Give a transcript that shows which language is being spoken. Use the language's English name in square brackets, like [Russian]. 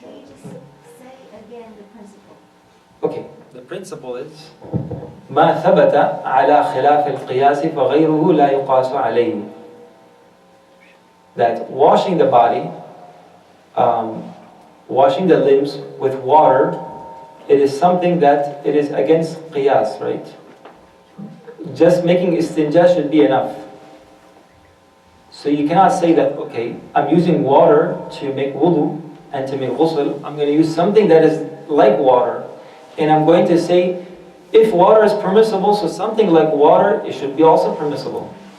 [English] Can you just say again the principle? Okay, the principle is [Arabic] ما ثبت على خلاف القياس فغيره لا يقاس عليه. [English] That washing the body, washing the limbs with water, it is something that it is against qiyas, right? Just making istinja should be enough. So you cannot say that, okay, I'm using water to make wudu and to make ghusl, I'm going to use something that is like water, and I'm going to say, if water is permissible, so something like water, it should be also permissible.